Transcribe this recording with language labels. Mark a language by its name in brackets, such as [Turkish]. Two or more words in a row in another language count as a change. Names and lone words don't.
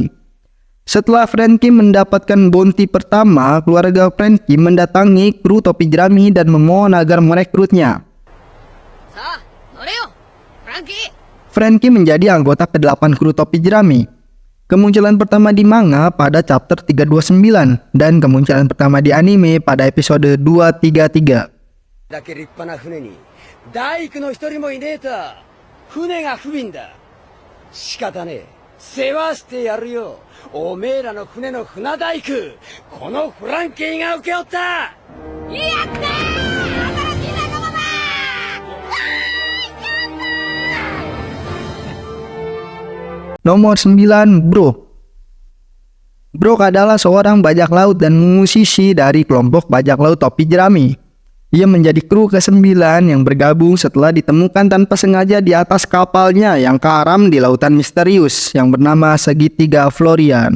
[Indonesian] Setelah Franky mendapatkan bounty pertama, keluarga Franky mendatangi kru topi jerami dan memohon agar merekrutnya. Franky menjadi anggota ke-8 kru topi jerami. Kemunculan pertama di manga pada chapter 329 dan kemunculan pertama di anime pada episode 233. [Japanese] だけ立派な船に大工の一人もいねえと船が不憫だ。仕方ねえ、世話してやるよ。おめえらの船の船大工、このフランキーが請け負った。やったー、新しい仲間だ。 [Indonesian] Nomor 9, Brook. Brook adalah seorang bajak laut dan musisi dari kelompok bajak laut topi jerami. Ia menjadi kru ke-9 yang bergabung setelah ditemukan tanpa sengaja di atas kapalnya yang karam di lautan misterius yang bernama Segitiga Florian.